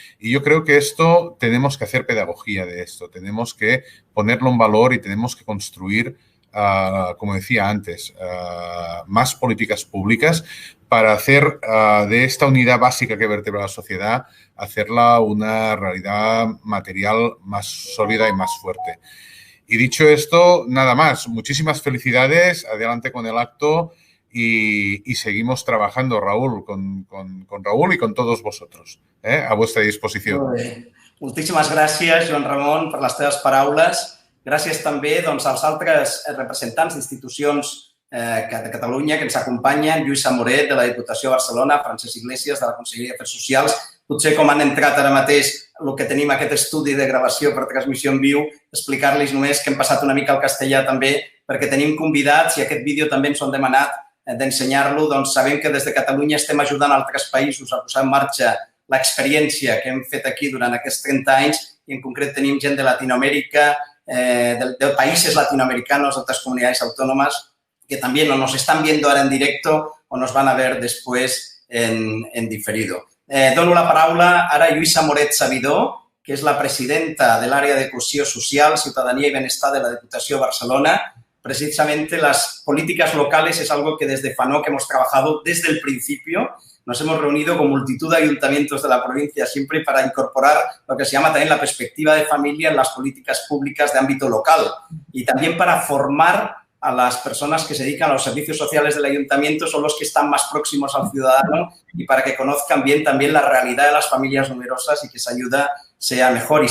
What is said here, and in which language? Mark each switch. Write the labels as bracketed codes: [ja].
[es] Y yo creo que esto tenemos que hacer pedagogía de esto, tenemos que ponerlo en valor y tenemos que construir, como decía antes, más políticas públicas para hacer de esta unidad básica que vertebra la sociedad, hacerla una realidad material más sólida y más fuerte. Y dicho esto, nada más. Muchísimas felicidades, adelante con el acto y seguimos trabajando, Raúl, con Raúl y con todos vosotros, a vuestra [ca] disposició. Molt bé. Moltíssimes gràcies, Joan Ramon, per les teves paraules. Gràcies també als altres representants d'institucions de Catalunya que ens acompanyen, Lluís Amoret, de la Diputació de Barcelona, Francesc Iglesias, de la Conselleria d'Afers Socials. Potser com han entrat ara mateix el que tenim aquest estudi de gravació per transmissió en viu, explicar-los només que hem passat una mica al castellà també, perquè tenim convidats i aquest vídeo també ens ho han demanat d'ensenyar-lo, doncs sabem que des de Catalunya estem ajudant altres països a posar en marxa l'experiència que hem fet aquí durant aquests 30 anys i en concret tenim gent de Latinoamèrica, [es] de países latinoamericanos, de otras comunidades autónomas, que también o nos están viendo ahora en directo o nos van a ver después en diferido. [ca] Dono la paraula ara a Lluïsa Moret Sabidor, que és la presidenta de l'àrea de cohesió social, ciutadania [es] y bienestar [ca] de la Diputació de Barcelona. [es] Precisamente las políticas locales es algo que desde FANOC hemos trabajado desde el principio. Nos hemos reunido con multitud de ayuntamientos de la provincia siempre para incorporar lo que se llama también la perspectiva de familia en las políticas públicas de ámbito local y también para formar a las personas que se dedican a los servicios sociales del ayuntamiento, son los que están más próximos al ciudadano y para que conozcan bien también la realidad de las familias numerosas y que esa ayuda sea mejor.